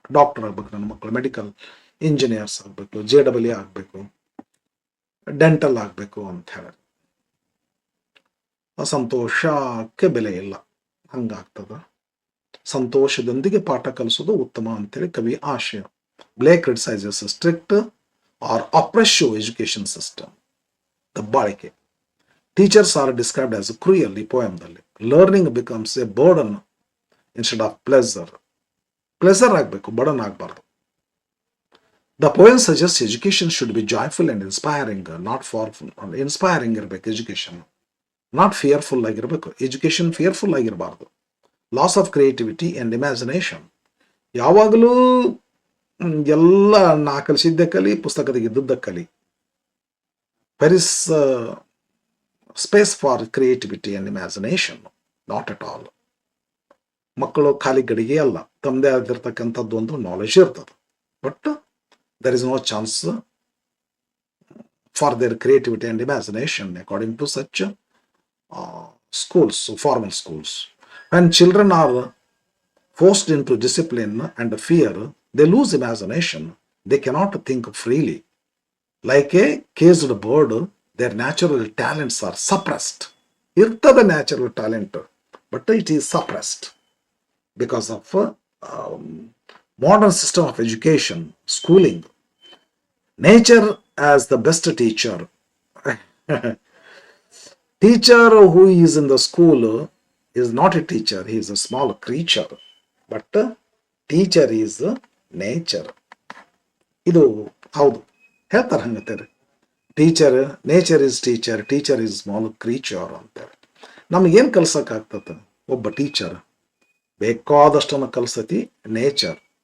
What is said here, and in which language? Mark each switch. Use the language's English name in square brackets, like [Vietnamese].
[Kannada] Doctor ಆಗ್ಬೇಕು ನನ್ನ ಮಕ್ಕಳು, ಮೆಡಿಕಲ್ ಇಂಜಿನಿಯರ್ಸ್ ಆಗಬೇಕು, JEE ಆಗಬೇಕು, ಡೆಂಟಲ್ ಆಗಬೇಕು ಅಂತ ಹೇಳಿ. ಸಂತೋಷಕ್ಕೆ ಬೆಲೆ ಇಲ್ಲ, ಹಂಗಾಗ್ತದ. ಸಂತೋಷದೊಂದಿಗೆ ಪಾಠ ಕಲಿಸೋದು ಉತ್ತಮ ಅಂತೇಳಿ ಕವಿ ಆಶಯ. [English] Blake criticizes a strict or oppressive education system. ದಬ್ಬಾಳಿಕೆ. Teachers are described as cruel [Kannada] ಈ ಪೋಯಮ್ದಲ್ಲಿ. [English] Learning becomes a burden instead of pleasure. [Kannada] Pleasure ಆಗಬೇಕು, burden ಆಗಬಾರ್ದು. [English] The poem suggests education should be joyful and inspiring, not for inspiring [Kannada] ಇರಬೇಕು education, [English] not fearful [Kannada] ಆಗಿರಬೇಕು. Education fearful ಆಗಿರಬಾರ್ದು. [English] Loss of creativity and imagination. [Kannada] ಯಾವಾಗಲೂ ಎಲ್ಲ ನಾ ಕಲಿಸಿದ್ದೆ ಕಲಿ, ಪುಸ್ತಕದಾಗ ಇದ್ದದ್ದ ಕಲಿ. [English] Where is space for creativity and imagination? Not at all. [Kannada] ಮಕ್ಕಳು ಖಾಲಿ ಗಡಿಗೆ ಅಲ್ಲ, ತಮ್ಮದೇ ಆಗಿರ್ತಕ್ಕಂಥದ್ದು ಒಂದು ನಾಲೆಜ್ ಇರ್ತದೆ. [English] But there is no chance for their creativity and imagination according to such schools, formal schools. When children are forced into discipline and fear, they lose imagination. They cannot think freely. Like a caged bird, their natural talents are suppressed. Irtada natural talent, but it is suppressed because of modern system of education, schooling. Nature as the best teacher. Teacher who is in the school is not a teacher, he is a small creature, but teacher is nature. [Kannada] ಇದು ಹೌದು ಹೇಳ್ತಾರೆ ಹಂಗತ್ತೇರಿ. Teacher, [English] nature is teacher, teacher is small creature [Kannada] ಅಂತೇಳಿ. ನಮಗೇನು ಕಲ್ಸೋಕ್ಕಾಗ್ತದೆ ಒಬ್ಬ teacher? ಬೇಕಾದಷ್ಟನ್ನು ಕಲ್ಸತಿ nature.